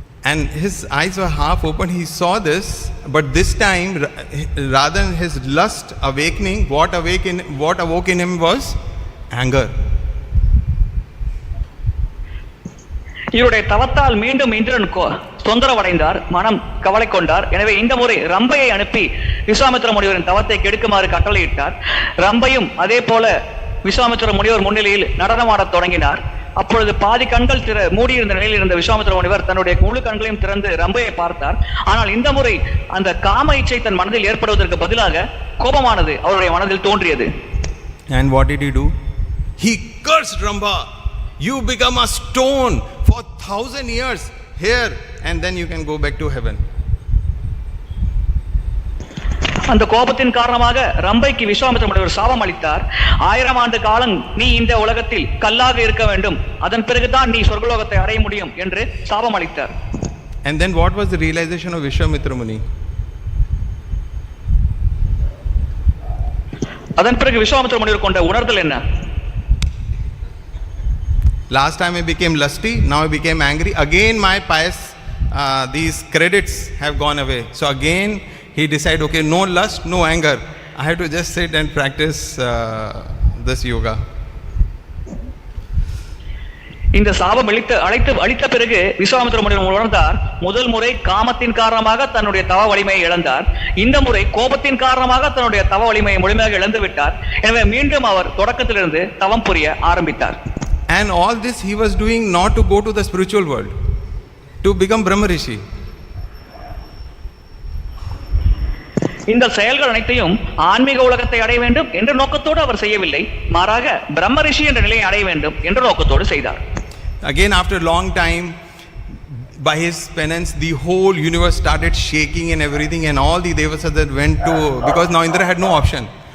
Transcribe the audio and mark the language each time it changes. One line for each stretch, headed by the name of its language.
English: And his eyes were half open. He saw this, but this time, rather than his lust awakening, what awoke in him was anger.
Tamil: இவருடைய தவத்தால் மீண்டும் இந்திரன் தொந்தரவடைந்தார், மனம் கவலை கொண்டார். எனவே இந்த முறை ரம்பையை அனுப்பி விஸ்வாமித்திர முனிவரின் தவத்தை கெடுக்குமாறு கட்டளையிட்டார். ரம்பையும் அதே போல விஸ்வாமித்திர முனிவர் முன்னிலையில் நடனமாடத் தொடங்கினார். அப்பொழுது பாதி கண்கள் மூடியிருந்த நிலையில் இருந்த விஸ்வாமித்திர முனிவர் தன்னுடைய முழு கண்களையும் திறந்து ரம்பையை பார்த்தார். ஆனால் இந்த முறை அந்த காம இச்சை தன் மனதில் ஏற்படுவதற்கு பதிலாக கோபமானது அவருடைய மனதில் தோன்றியது.
English: And what did he do? He cursed Rambha. You become a stone for 1,000 years here, and then you can go back to heaven.
Tamil: அந்த கோபத்தின் காரணமாக ரம்பைக்கு விஸ்வாமித்திர முனிவர் சாபம் அளித்தார். 1000 ஆண்டு காலம் நீ இந்த உலகத்தில் கல்லாக இருக்க வேண்டும், அதன் பிறகுதான் நீ சொர்க்கலோகத்தை அடைய முடியும் என்று சாபம் அளித்தார்.
English: And then what was the realization of Vishwamitra Muni?
Tamil: அதன் பிறகு விஸ்வாமித்திர முனிவர் கொண்ட உணர்தல் என்ன?
English: Last time I became lusty, now I became angry. Again my pious these credits have gone away. So again he decided, okay, no lust, no anger. I have to just sit and practice this yoga.
Tamil: இந்த சாபம் அளித்த பிறகு விஸ்வாமித்திர முனிவர் உணர்ந்தார், முதல் முறை காமத்தின் காரணமாக தன்னுடைய தவ வலிமையை இழந்தார். இந்த முறை கோபத்தின் காரணமாக தன்னுடைய தவ வலிமையை முழுமையாக இழந்து விட்டார். எனவே மீண்டும் அவர் தொடக்கத்திலிருந்து தவம் புரிய ஆரம்பித்தார்.
English: And all this he was doing not to go to the spiritual world, to become Brahma Rishi.
Tamil: இந்த செயல்கள் அனைத்தையும் ஆன்மீக உலகத்தை அடைய வேண்டும் என்ற நோக்கத்தோடு அவர் செய்யவில்லை, மாறாக பிரம்ம ரிஷி என்ற நிலையை அடைய வேண்டும் என்ற நோக்கத்தோடு செய்தார்.
English: Again after a long time, by his penance, the whole universe started shaking and everything, and all the devasas that went to, because now Indra had no option.